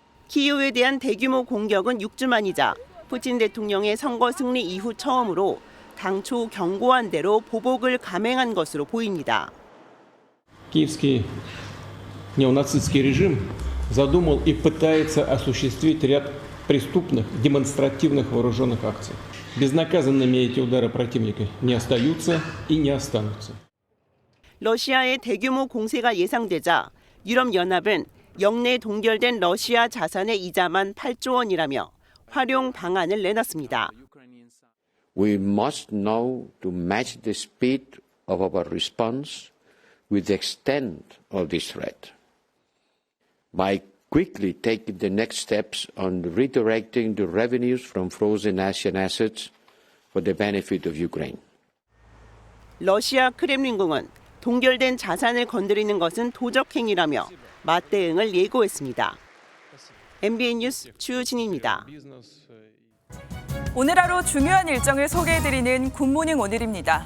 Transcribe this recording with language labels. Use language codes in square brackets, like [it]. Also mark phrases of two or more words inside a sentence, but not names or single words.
[ko] 키이우에 대한 대규모 공격은 6주 만이자 푸틴 대통령의 선거 승리 이후 처음으로 당초 경고한 대로 보복을 감행한 것으로 보입니다. [ru] Киевский неонацистский режим задумал и пытается осуществить ряд преступных, демонстративных вооруженных акций. Безнаказанными эти удары противника не остаются и не останутся. [ko] 러시아의 대규모 공세가 예상되자 유럽연합은 영내 동결된 러시아 자산의 이자만 8조 원이라며 활용 방안을 내놨습니다. [en] We must know to match the speed of our response with the extent of this threat by quickly taking the next steps on redirecting the revenues from frozen Asian assets for the benefit of Ukraine. [ko] 러시아 크렘린궁은 동결된 자산을 건드리는 것은 도적행위라며 맞대응을 예고했습니다. MBN 뉴스 추진입니다. 오늘 하루 중요한 일정을 소개해드리는 굿모닝 오늘입니다.